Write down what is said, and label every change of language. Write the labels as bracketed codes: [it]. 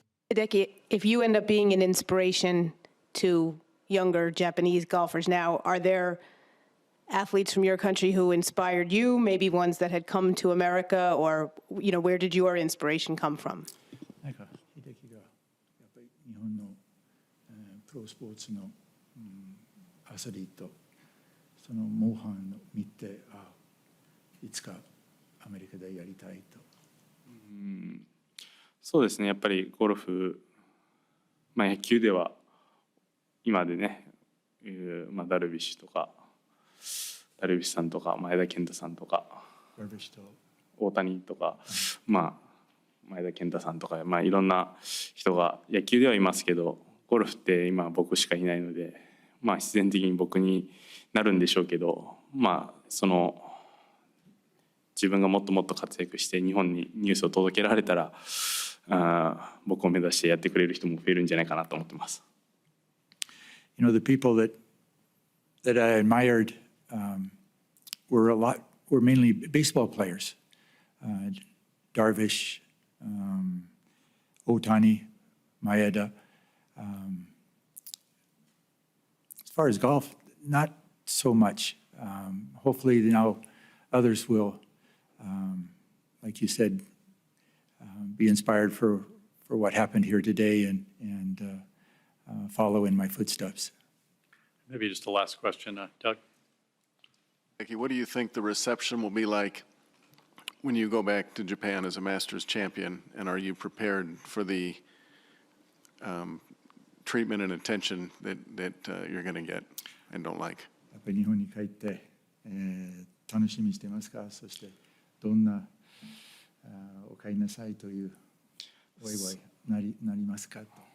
[en] Hideki, if you end up being an inspiration to younger Japanese golfers now, are there athletes from your country who inspired you, maybe ones that had come to America, or where did your inspiration come from? [ja] なんか秀樹がやっぱり日本のプロスポーツのアスリートその模範を見ていつかアメリカでやりたいと。そうですね、やっぱりゴルフ、野球では今でね、ダルビッシュとかダルビッシュさんとか前田健太さんとか大谷とか、前田健太さんとか、いろんな人が野球ではいますけど、ゴルフって今僕しかいないので、必然的に僕になるんでしょうけど、その自分がもっともっと活躍して日本にニュースを届けられたら、僕を目指してやってくれる人も増えるんじゃないかなと思ってます。 [en] You know, the people that I admired were mainly baseball players. Darvish, Otani, Maeda. As far as golf, not so much. Hopefully now others will, like you said, be inspired for what happened here today and follow in my footsteps. Maybe just the last question, Doug. Becky, what do you think the reception will be like when you go back to Japan as a Masters champion, and are you prepared for the treatment and attention that you're going to get and don't like? [ja] やっぱり日本に帰って、楽しみにしてますか？そしてどんなお帰りなさいというお祝いなりますかと。